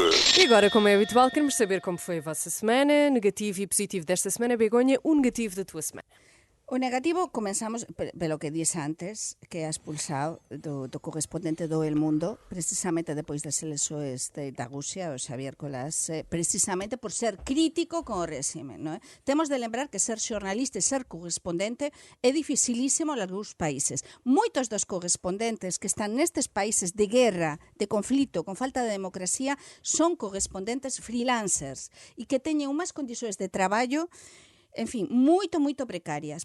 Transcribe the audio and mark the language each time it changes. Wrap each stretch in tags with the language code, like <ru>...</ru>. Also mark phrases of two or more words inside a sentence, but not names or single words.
<pt>E agora, como é habitual, queremos saber como foi a vossa semana, negativo e positivo desta semana. Begonha, o negativo da tua semana.</pt> <gl>O negativo, comenzamos pelo que disse antes, que é expulsado do correspondente do El Mundo, precisamente depois das eleições da Rússia, o Xavier Colás, precisamente por ser crítico con o réxime. Non é? Temos de lembrar que ser xornalista e ser correspondente é dificilísimo en algúns países. Moitos dos correspondentes que están nestes países de guerra, de conflito, con falta de democracia, son correspondentes freelancers e que teñen unhas condicións de traballo en fin, moito precarias.</gl>